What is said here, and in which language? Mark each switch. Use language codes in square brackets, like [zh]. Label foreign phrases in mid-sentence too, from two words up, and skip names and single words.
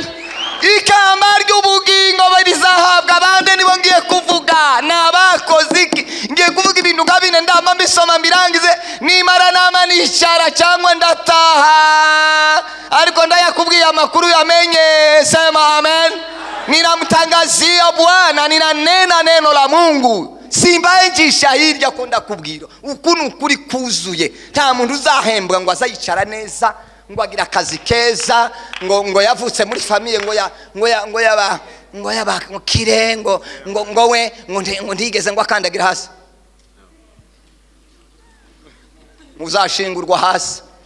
[rw] Ikamba ry'ubugingo barizahabwa abandi nibo ngiye kuvuga nabakozi ngiye kuvuga ibintu nkabine ndamba mbisoma mbirangize nimara nama nicara cyangwa ndataha ariko ndayakubwiye amakuru yamenye. [sw] Sema amen. Ninamtangazia Bwana, ninanena neno la Mungu. [rw] Simbaye njisha hirya ko ndakubwira ukuntu kuri kuzuye nta muntu uzahembwa ngo azayicara neza ngo agira akazi keza ngo yavutse muri famille ngo yaba kirengo ngo we ngo ndigeze ngo akandagira hasi uzashingurwa hasi.